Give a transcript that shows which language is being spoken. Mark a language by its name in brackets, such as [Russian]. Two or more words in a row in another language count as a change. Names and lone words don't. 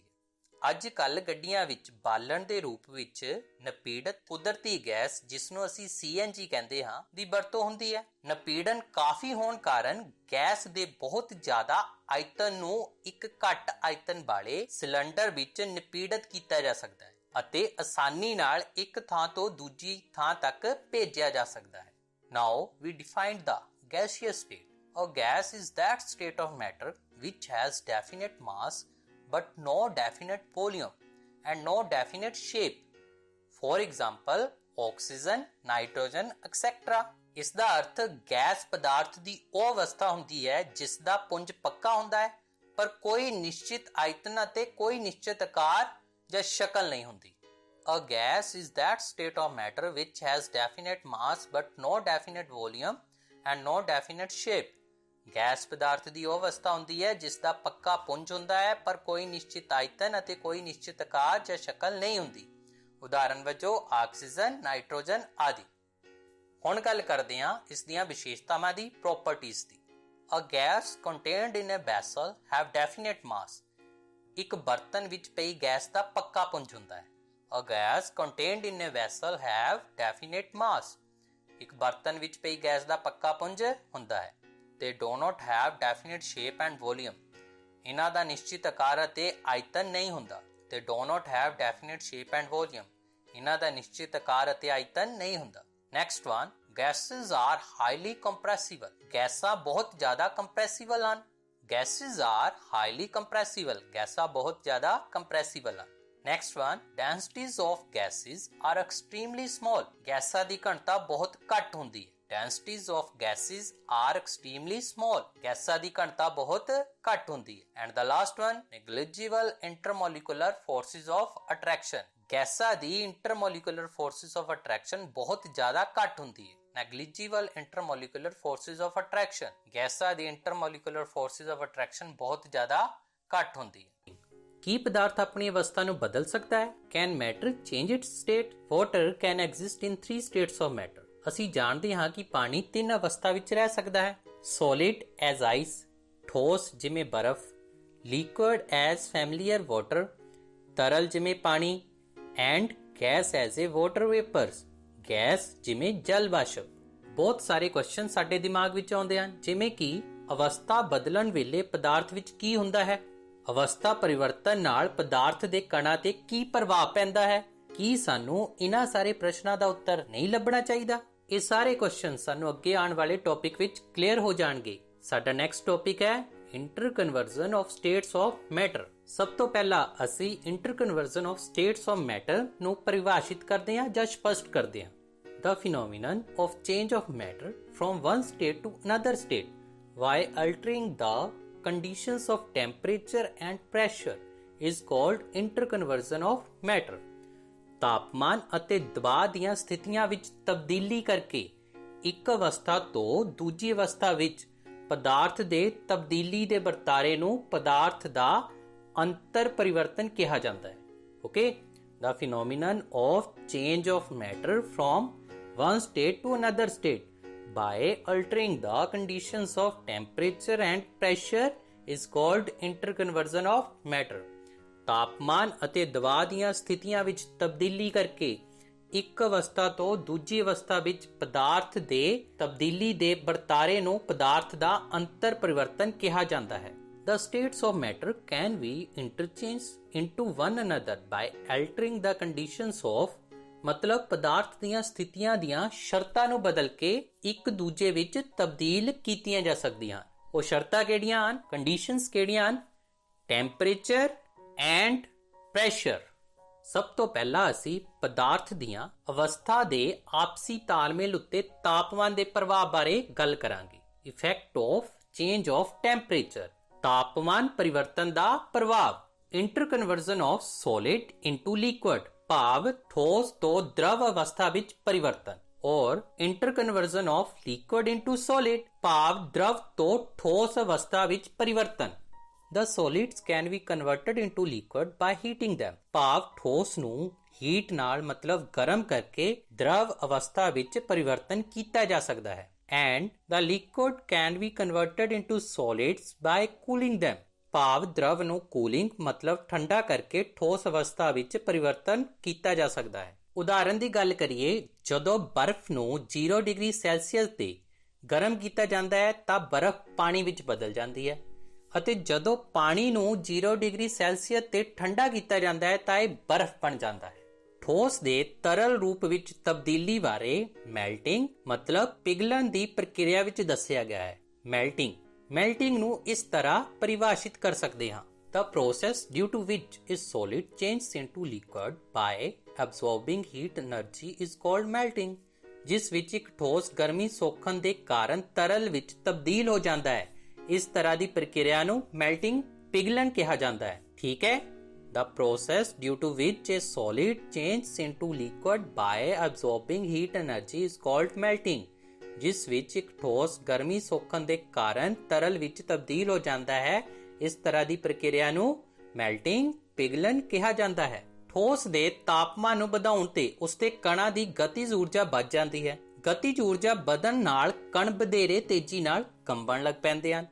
[Punjabi] ਅੱਜ ਕੱਲ੍ਹ ਗੱਡੀਆਂ ਵਿੱਚ ਬਾਲਣ ਦੇ ਰੂਪ ਵਿੱਚ ਨਿਪੀੜਿਤ ਕੁਦਰਤੀ ਗੈਸ, ਜਿਸ ਨੂੰ ਅਸੀਂ CNG ਕਹਿੰਦੇ ਹਾਂ, ਦੀ ਵਰਤੋਂ ਹੁੰਦੀ ਹੈ। ਨਿਪੀੜਨ ਕਾਫੀ ਹੋਣ ਕਾਰਨ ਗੈਸ ਦੇ ਬਹੁਤ ਜ਼ਿਆਦਾ ਆਇਤਨ ਨੂੰ ਇੱਕ ਘੱਟ ਆਇਤਨ ਵਾਲੇ ਸਿਲੰਡਰ ਵਿੱਚ ਨਿਪੀੜਿਤ ਕੀਤਾ ਜਾ ਸਕਦਾ ਹੈ ਅਤੇ ਆਸਾਨੀ ਨਾਲ ਇੱਕ ਥਾਂ ਤੋਂ ਦੂਜੀ ਥਾਂ ਤੱਕ ਭੇਜਿਆ ਜਾ ਸਕਦਾ ਹੈ। [English] Now we defined the gaseous state. A gas is that state of matter which has definite mass but no definite volume and no definite shape. For example, oxygen, nitrogen, etc. [Punjabi] ਇਸ ਦਾ ਅਰਥ ਗੈਸ ਪਦਾਰਥ ਦੀ ਉਹ ਅਵਸਥਾ ਹੁੰਦੀ ਹੈ ਜਿਸ ਦਾ ਪੁੰਜ ਪੱਕਾ ਹੁੰਦਾ ਹੈ ਪਰ ਕੋਈ ਨਿਸ਼ਚਿਤ ਆਇਤਨ ਅਤੇ ਕੋਈ ਨਿਸ਼ਚਿਤ ਆਕਾਰ ਜਾਂ ਸ਼ਕਲ ਨਹੀਂ ਹੁੰਦੀ। [English] A gas is that state of matter which has definite mass but no definite volume and no definite shape. [Punjabi] ਗੈਸ ਪਦਾਰਥ ਦੀ ਉਹ ਅਵਸਥਾ ਹੁੰਦੀ ਹੈ ਜਿਸ ਦਾ ਪੱਕਾ ਪੁੰਜ ਹੁੰਦਾ ਹੈ ਪਰ ਕੋਈ ਨਿਸ਼ਚਿਤ ਆਇਤਨ ਅਤੇ ਕੋਈ ਨਿਸ਼ਚਿਤ ਆਕਾਰ ਜਾਂ ਸ਼ਕਲ ਨਹੀਂ ਹੁੰਦੀ। ਉਦਾਹਰਨ ਵਜੋਂ ਆਕਸੀਜਨ, ਨਾਈਟ੍ਰੋਜਨ ਆਦਿ। ਹੁਣ ਗੱਲ ਕਰਦੇ ਹਾਂ ਇਸ ਦੀਆਂ ਵਿਸ਼ੇਸ਼ਤਾਵਾਂ ਦੀ, ਪ੍ਰੋਪਰਟੀਜ਼ ਦੀ। [English] A gas contained in a vessel have definite mass. [Punjabi] ਇੱਕ ਬਰਤਨ ਵਿੱਚ ਪਈ ਗੈਸ ਦਾ ਪੱਕਾ ਪੁੰਜ ਹੁੰਦਾ ਹੈ। [English] A gas contained in a vessel have definite mass. [Punjabi] ਇੱਕ ਬਰਤਨ ਵਿੱਚ ਪਈ ਗੈਸ ਦਾ ਪੱਕਾ ਪੁੰਜ ਹੁੰਦਾ ਹੈ। [English] They do not have definite shape and volume. [Punjabi] ਇਹਨਾਂ ਦਾ ਨਿਸ਼ਚਿਤ ਆਕਾਰ ਅਤੇ ਆਇਤਨ ਨਹੀਂ ਹੁੰਦਾ। [English] They do not have definite shape and volume. [Punjabi] ਇਹਨਾਂ ਦਾ ਨਿਸ਼ਚਿਤ ਆਕਾਰ ਅਤੇ ਆਇਤਨ ਨਹੀਂ ਹੁੰਦਾ। [English] Next one, gases are highly compressible. [Punjabi] ਗੈਸਾਂ ਬਹੁਤ ਜ਼ਿਆਦਾ ਕੰਪਰੈਸਿਬਲ ਹਨ। [English] Gases are highly compressible. [Punjabi] ਗੈਸਾਂ ਬਹੁਤ ਜ਼ਿਆਦਾ ਕੰਪਰੈਸਿਬਲ ਹਨ। [English] Next one, densities of gases are extremely small. [Punjabi] ਗੈਸਾਂ ਦੀ ਘਣਤਾ ਬਹੁਤ ਘੱਟ ਹੁੰਦੀ ਹੈ। [English] Densities of gases are extremely small. [Punjabi] ਗੈਸਾਂ ਦੀ ਘਣਤਾ ਬਹੁਤ ਘੱਟ ਹੁੰਦੀ ਹੈ। [English] And the last one, negligible intermolecular forces of attraction. [Punjabi] ਗੈਸਾਂ ਦੀ [English] intermolecular forces of attraction [Punjabi] ਬਹੁਤ ਜ਼ਿਆਦਾ ਘੱਟ ਹੁੰਦੀ ਹੈ। [English] Negligible intermolecular forces of attraction. [Punjabi] ਗੈਸਾਂ ਦੀ [English] intermolecular forces of attraction [Punjabi] ਬਹੁਤ ਜ਼ਿਆਦਾ ਘੱਟ ਹੁੰਦੀ ਹੈ। ਕੀ ਪਦਾਰਥ ਆਪਣੀ ਅਵਸਥਾ ਨੂੰ ਬਦਲ ਸਕਦਾ ਹੈ? [English] Can matter change its state? Water can exist in 3 states of matter. [Punjabi] ਅਸੀਂ ਜਾਣਦੇ ਹਾਂ ਕਿ ਪਾਣੀ 3 ਅਵਸਥਾ ਵਿੱਚ ਰਹਿ ਸਕਦਾ ਹੈ। [English] Solid as ice, [Punjabi] ਠੋਸ ਜਿਵੇਂ ਬਰਫ਼, [English] liquid as familiar water, [Punjabi] ਤਰਲ ਜਿਵੇਂ ਪਾਣੀ, [English] and gas as a water vapors, [Punjabi] ਗੈਸ ਜਿਵੇਂ ਜਲ ਵਾਸ਼ਪ। ਬਹੁਤ ਸਾਰੇ ਕੁਐਸਚਨ ਸਾਡੇ ਦਿਮਾਗ ਵਿੱਚ ਆਉਂਦੇ ਹਨ, ਜਿਵੇਂ ਕਿ ਅਵਸਥਾ ਬਦਲਣ ਵੇਲੇ ਪਦਾਰਥ ਵਿੱਚ ਕੀ ਹੁੰਦਾ ਹੈ? ਅਵਸਥਾ ਪਰਿਵਰਤਨ ਨਾਲ ਪਦਾਰਥ ਦੇ ਕਣਾਂ ਤੇ ਕੀ ਪ੍ਰਭਾਵ ਪੈਂਦਾ ਹੈ? ਕੀ ਸਾਨੂੰ ਇਹਨਾਂ ਸਾਰੇ ਪ੍ਰਸ਼ਨਾਂ ਦਾ ਉੱਤਰ ਨਹੀਂ ਲੱਭਣਾ ਚਾਹੀਦਾ? ਇਹ ਸਾਰੇ ਕੁਐਸਚਨ ਸਾਨੂੰ ਅੱਗੇ ਆਉਣ ਵਾਲੇ ਟੌਪਿਕ ਵਿੱਚ ਕਲੀਅਰ ਹੋ ਜਾਣਗੇ। [English] ਸਾਡਾ next topic ਹੈ interconversion of states of matter. [Punjabi] ਸਭ ਤੋਂ ਪਹਿਲਾਂ ਅਸੀਂ [English] interconversion of states of matter [Punjabi] ਨੂੰ ਪਰਿਭਾਸ਼ਿਤ ਕਰਦੇ ਹਾਂ ਜਾਂ ਸਪਸ਼ਟ ਕਰਦੇ ਹਾਂ। [English] The phenomenon of change of matter from one state to another state while altering the conditions of temperature and pressure is called interconversion of matter. [Punjabi] ਤਾਪਮਾਨ ਅਤੇ ਦਬਾਅ ਦੀਆਂ ਸਥਿਤੀਆਂ ਵਿੱਚ ਤਬਦੀਲੀ ਕਰਕੇ ਇੱਕ ਅਵਸਥਾ ਤੋਂ ਦੂਜੀ ਅਵਸਥਾ ਵਿੱਚ ਪਦਾਰਥ ਦੇ ਤਬਦੀਲੀ ਦੇ ਵਰਤਾਰੇ ਨੂੰ ਪਦਾਰਥ ਦਾ ਅੰਤਰ ਪਰਿਵਰਤਨ ਕਿਹਾ ਜਾਂਦਾ ਹੈ। ਓਕੇ, [English] the phenomenon of change of matter from one state to another state by altering the conditions of temperature and pressure is called interconversion of matter. [Punjabi] ਤਾਪਮਾਨ ਅਤੇ ਦਬਾਅ ਦੀਆਂ ਸਥਿਤੀਆਂ ਵਿੱਚ ਤਬਦੀਲੀ ਕਰਕੇ ਇੱਕ ਅਵਸਥਾ ਤੋਂ ਦੂਜੀ ਅਵਸਥਾ ਵਿੱਚ ਪਦਾਰਥ ਦੇ ਤਬਦੀਲੀ ਦੇ ਵਰਤਾਰੇ ਨੂੰ ਪਦਾਰਥ ਦਾ ਅੰਤਰ ਪਰਿਵਰਤਨ ਕਿਹਾ ਜਾਂਦਾ ਹੈ। [English] The states of matter can be interchanged into one another by altering the conditions of, [Punjabi] ਮਤਲਬ ਪਦਾਰਥ ਦੀਆਂ ਸਥਿਤੀਆਂ ਦੀਆਂ ਸ਼ਰਤਾਂ ਨੂੰ ਬਦਲ ਕੇ ਇੱਕ ਦੂਜੇ ਵਿੱਚ ਤਬਦੀਲ ਕੀਤੀਆਂ ਜਾ ਸਕਦੀਆਂ। ਉਹ ਸ਼ਰਤਾਂ ਕਿਹੜੀਆਂ ਹਨ? ਕੰਡੀਸ਼ਨਸ ਕਿਹੜੀਆਂ ਹਨ? [English] temperature and pressure. [Punjabi] ਸਭ ਤੋਂ ਪਹਿਲਾਂ ਅਸੀਂ ਪਦਾਰਥ ਦੀਆਂ ਅਵਸਥਾ ਦੇ ਆਪਸੀ ਤਾਲਮੇਲ ਉੱਤੇ ਤਾਪਮਾਨ ਦੇ ਪ੍ਰਭਾਵ ਬਾਰੇ ਗੱਲ ਕਰਾਂਗੇ। [English] effect of change of temperature, [Punjabi] ਤਾਪਮਾਨ ਪਰਿਵਰਤਨ ਦਾ ਪ੍ਰਭਾਵ। [English] interconversion of solid into liquid, [Punjabi] ਭਾਵ ਠੋਸ ਤੋਂ ਦ੍ਰਵ ਅਵਸਥਾ ਵਿੱਚ ਪਰਿਵਰਤਨ। ਔਰ [English] interconversion of liquid into solid, [Punjabi] ਭਾਵ ਦ੍ਰਵ ਤੋਂ ਠੋਸ ਅਵਸਥਾ ਵਿੱਚ ਪਰਿਵਰਤਨ। [English] The solids can be converted into liquid by heating them, [Punjabi] ਭਾਵ ਠੋਸ ਨੂੰ ਹੀਟ ਨਾਲ ਮਤਲਬ ਗਰਮ ਕਰਕੇ ਦ੍ਰਵ ਅਵਸਥਾ ਵਿੱਚ ਪਰਿਵਰਤਨ ਕੀਤਾ ਜਾ ਸਕਦਾ ਹੈ। [English] And the liquid can be converted into solids by cooling them, [Punjabi] ਭਾਵ ਦ੍ਰਵ ਨੂੰ ਕੂਲਿੰਗ ਮਤਲਬ ਠੰਡਾ ਕਰਕੇ ਠੋਸ ਅਵਸਥਾ ਵਿੱਚ ਪਰਿਵਰਤਨ ਕੀਤਾ ਜਾ ਸਕਦਾ ਹੈ। ਉਦਾਹਰਨ ਦੀ ਗੱਲ ਕਰੀਏ, ਜਦੋਂ ਬਰਫ਼ ਨੂੰ 0 ਡਿਗਰੀ ਸੈਲਸੀਅਸ ਤੇ ਗਰਮ ਕੀਤਾ ਜਾਂਦਾ ਹੈ ਤਾਂ ਬਰਫ਼ ਪਾਣੀ ਵਿੱਚ ਬਦਲ ਜਾਂਦੀ ਹੈ, ਅਤੇ ਜਦੋਂ ਪਾਣੀ ਨੂੰ 0 ਡਿਗਰੀ ਸੈਲਸੀਅਸ ਤੇ ਠੰਡਾ ਕੀਤਾ ਜਾਂਦਾ ਹੈ ਤਾਂ ਇਹ ਬਰਫ਼ ਬਣ ਜਾਂਦਾ ਹੈ। ਠੋਸ ਦੇ ਤਰਲ ਰੂਪ ਵਿੱਚ ਤਬਦੀਲੀ ਬਾਰੇ ਮੈਲਟਿੰਗ ਮਤਲਬ ਪਿਘਲਣ ਦੀ ਪ੍ਰਕਿਰਿਆ ਵਿੱਚ ਦੱਸਿਆ ਗਿਆ ਹੈ। ਮੈਲਟਿੰਗ ਨੂੰ ਇਸ ਤਰ੍ਹਾਂ ਪਰਿਭਾਸ਼ਿਤ ਕਰ ਸਕਦੇ ਹਾਂ। [English] The process due to which a solid changes into liquid by absorbing heat energy is called melting, [Punjabi] ਜਿਸ ਵਿੱਚ ਇੱਕ ਠੋਸ ਗਰਮੀ ਸੋਖਣ ਦੇ ਕਾਰਨ ਤਰਲ ਵਿੱਚ ਤਬਦੀਲ ਹੋ ਜਾਂਦਾ ਹੈ। ਇਸ ਤਰ੍ਹਾਂ ਦੀ ਪ੍ਰਕਿਰਿਆ ਨੂੰ ਮੈਲਟਿੰਗ ਪਿਘਲਣ ਕਿਹਾ ਜਾਂਦਾ ਹੈ। ਠੀਕ ਹੈ। [English] The process due to which a solid changes into liquid by absorbing heat energy is called melting, [Punjabi] ਜਿਸ ਵਿੱਚ ਇੱਕ ਠੋਸ ਗਰਮੀ ਸੋਖਣ ਦੇ ਕਾਰਨ ਤਰਲ ਵਿੱਚ ਤਬਦੀਲ ਹੋ ਜਾਂਦਾ ਹੈ। ਇਸ ਤਰ੍ਹਾਂ ਦੀ ਪ੍ਰਕਿਰਿਆ ਨੂੰ ਮੈਲਟਿੰਗ ਪਿਘਲਣ ਕਿਹਾ ਜਾਂਦਾ ਹੈ। ਠੋਸ ਦੇ ਤਾਪਮਾਨ ਨੂੰ ਵਧਾਉਣ ਤੇ ਉਸਦੇ ਕਣਾਂ ਦੀ ਗਤਿਜ ਊਰਜਾ ਵੱਧ ਜਾਂਦੀ ਹੈ। ਗਤਿਜ ਊਰਜਾ ਵਧਣ ਨਾਲ ਕਣ ਵਧੇਰੇ ਤੇਜ਼ੀ ਨਾਲ ਕੰਬਣ ਲੱਗ ਪੈਂਦੇ ਹਨ।